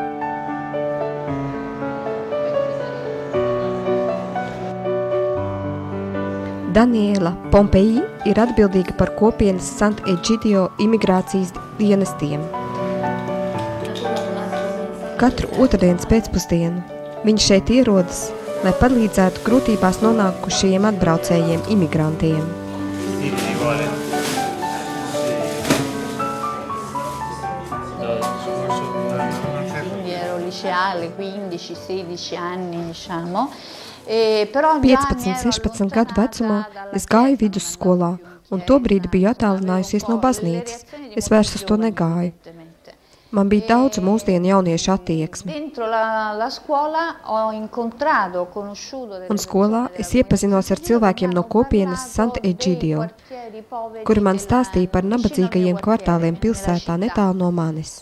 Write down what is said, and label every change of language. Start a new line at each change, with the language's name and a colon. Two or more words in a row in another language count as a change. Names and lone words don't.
Latvian: Daniela Pompeji ir atbildīga par kopienas Sant Eģidio imigrācijas dienestiem. Katru otrdienas pēcpusdienu viņš šeit ierodas, lai palīdzētu grūtībās nonākušajiem atbraucējiem imigrantiem.
Italian: Ero liceale, 15-16 anni, diciamo.
Latvian: 15, 16 gadu vecumā es gāju vidusskolā, un tobrīd biju attālinājusies no baznīcas. Es vairs uz to negāju. Man bija daudz mūsdienu jauniešu attieksmi. Un skolā es iepazinos ar cilvēkiem no kopienas Sant Eģidio, kuri man stāstīja par nabadzīgajiem kvartāliem pilsētā netālu no manis.